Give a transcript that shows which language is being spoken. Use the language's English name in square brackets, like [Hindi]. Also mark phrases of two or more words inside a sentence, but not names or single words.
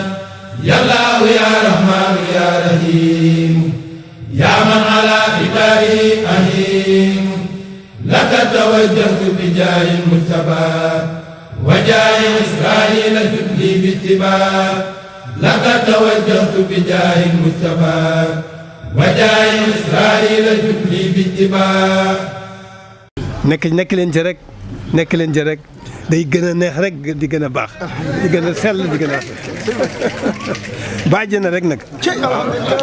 [Arabic] يا الله يا رحمن يا رحيم يا من على كتابه أهيم لك توجهت بجاه المجتبى وجاه إسرائيل جدلي باتباع لك توجهت بجاه المجتبى وجاه إسرائيل جدلي باتباع [Wolof] nekk leen ci rek nekk leen ci rek day gën a neex rek di gën a baax di gën a sell di gën a bàjj na rek nag